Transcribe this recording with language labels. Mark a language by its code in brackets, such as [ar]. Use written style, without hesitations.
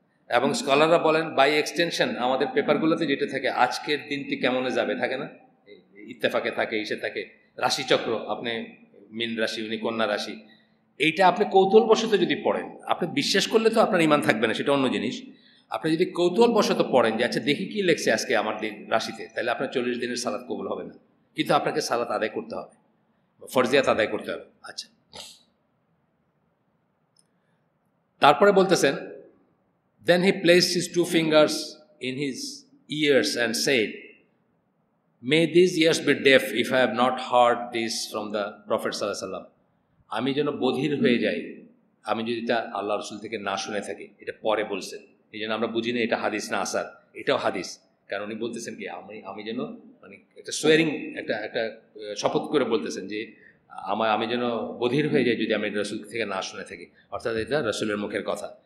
[bn] এবং স্কলাররা বলেন by extension আমাদের পেপারগুলোতে যেটা থাকে আজকের দিনটি কেমনে যাবে থাকে না, ইত্তেফাকে থাকে, ইসে থাকে, রাশিচক্র, আপনি মীন রাশি উনি কন্যা রাশি, এইটা আপনি কৌতূহলবশত যদি পড়েন, আপনি বিশ্বাস করলে তো আপনার ইমান থাকবে না, সেটা অন্য জিনিস। আপনি যদি কৌতূহলবশত পড়েন যে আচ্ছা দেখি কি লেখছে আজকে আমার রাশিতে, তাহলে আপনার 40 দিনের সালাত কবুল হবে না। কিন্তু আপনাকে সালাত আদায় করতে হবে, ফরজিয়াত আদায় করতে হবে। আচ্ছা, তারপরে বলতেছেন [en] then he placed his 2 fingers in his ears and said, may these ears be deaf if I have not heard this from the Prophet sallallahu alaihi wasallam. [bn] আমি যেন বধির হয়ে যাই আমি যদি তা আল্লাহ রসুল থেকে না শুনে থাকি। এটা পরে বলছেন, এই জন্য আমরা বুঝি না এটা হাদিস না আসার, এটাও হাদিস। কারণ উনি বলতেছেন কি আমি যেন মানে একটা সোয়ারিং, একটা শপথ করে বলতেছেন যে আমি যেন বধির হয়ে যাই যদি আমি রসুল থেকে না শুনে থাকি, অর্থাৎ এটা রসুলের মুখের কথা।